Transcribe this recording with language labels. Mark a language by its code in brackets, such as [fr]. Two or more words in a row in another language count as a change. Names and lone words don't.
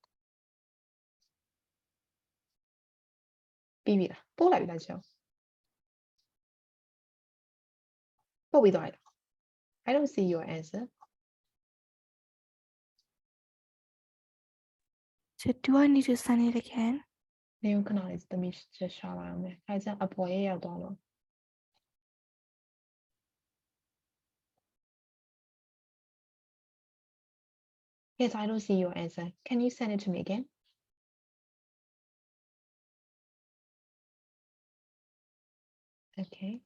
[en] Be lah. Poor like that, Joe. What we do? I don't see your answer. So do I need to send it again? [my] နေဦးခဏလေးသမီးချက်ရှာလာအောင်မယ်။အဲဒါအပေါ်ရေးရောက်သွားလို့ [en] Yes, I don't see your answer. Can you send it to me again? Okay.